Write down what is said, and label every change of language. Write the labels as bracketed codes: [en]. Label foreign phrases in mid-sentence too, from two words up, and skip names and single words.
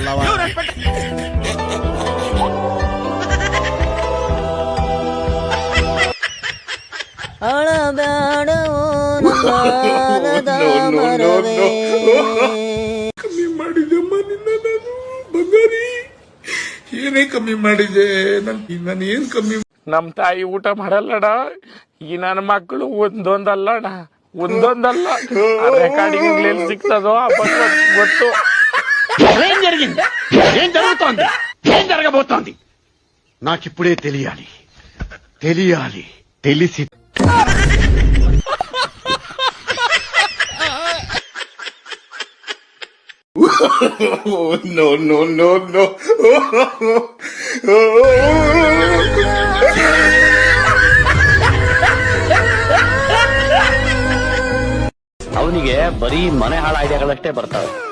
[kn] ಕಮ್ಮಿ ಮಾಡಿದೆಮ್ಮ ನಿನ್ನ ನಾನು ಬಂಗಾರಿ. ಏನೇ ಕಮ್ಮಿ ಮಾಡಿದೆ ನಾನು ಏನ್ ಕಮ್ಮಿ? ನಮ್ ತಾಯಿ ಊಟ ಮಾಡಲ್ಲಡ. ಈ ನನ್ನ ಮಕ್ಕಳು ಒಂದೊಂದಲ್ಲ, ರೆಕಾರ್ಡಿಂಗ್ ಸಿಗ್ತದೋ ಗೊತ್ತು. [te] ఏం జరిగింది, ఏం జరుగుతోంది, ఏం జరగబోతోంది నాకిప్పుడే తెలియాలి. తెలిసి no. [kn] ಅವನಿಗೆ ಬರೀ ಮನೆ ಹಾಳ ಐಡಿಯಾಗಳಷ್ಟೇ ಬರ್ತಾವೆ.